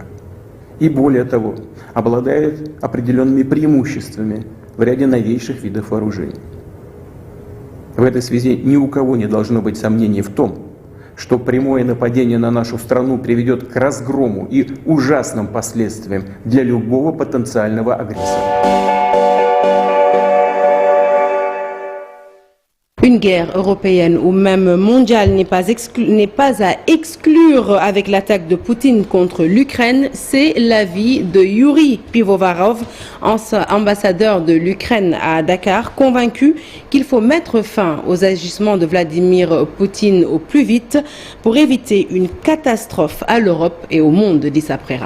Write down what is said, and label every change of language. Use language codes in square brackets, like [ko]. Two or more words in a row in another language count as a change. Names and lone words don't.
[ru] И более того, обладает определенными преимуществами в ряде новейших видов вооружений. В этой связи ни у кого не должно быть сомнений в том, что прямое нападение на нашу страну приведет к разгрому и ужасным последствиям для любого потенциального агрессора. [fr] Une guerre européenne ou même mondiale n'est pas à exclure avec l'attaque de Poutine contre l'Ukraine. C'est l'avis de Yuri Pivovarov, ambassadeur de l'Ukraine à Dakar, convaincu qu'il faut mettre fin aux agissements de Vladimir Poutine au plus vite pour éviter une catastrophe à l'Europe et au monde, dit Saprera.